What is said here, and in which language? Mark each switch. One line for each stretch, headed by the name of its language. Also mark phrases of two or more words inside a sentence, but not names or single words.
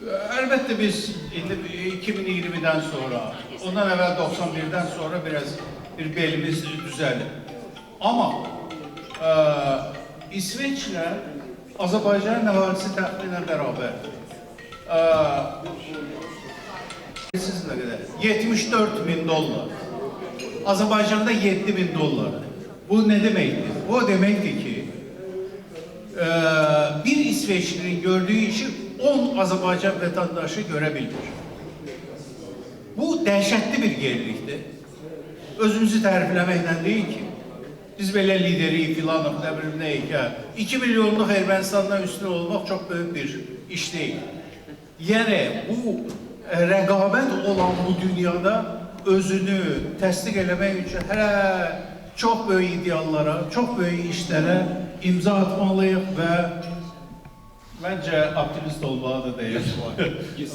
Azerbaijani: Əlbəttə biz indi 2020-dən sonra, ondan əvvəl 91-dən sonra biraz bir belimiz düzəlir. Amma İsveçlə Azərbaycanın əhalisi təxminən bərabər. Siz nə qədər? 74 min dollar. Azərbaycanda 7 bin dollar.
Turkish: Bu ne demektir? Bu demektir ki bir İsveçlinin gördüğü işi 10 Azerbaycan vatandaşı görebilir.
Azerbaijani: Bu dəhşətli bir gerilikdir. Özümüzü tərifləməklə deyil ki, biz belə lideriyik filanıq, nə bilim neyik ya. 2 milyonluq Ermənistandan üstün olmaq çox böyük bir iş değil. Yəni bu rəqabət olan bu dünyada özünü təsdiq eləmək üçün hələ çox böyük ideallara, çox böyük işlərə imza atmalıyıq və məncə optimist olmağa da dəyər.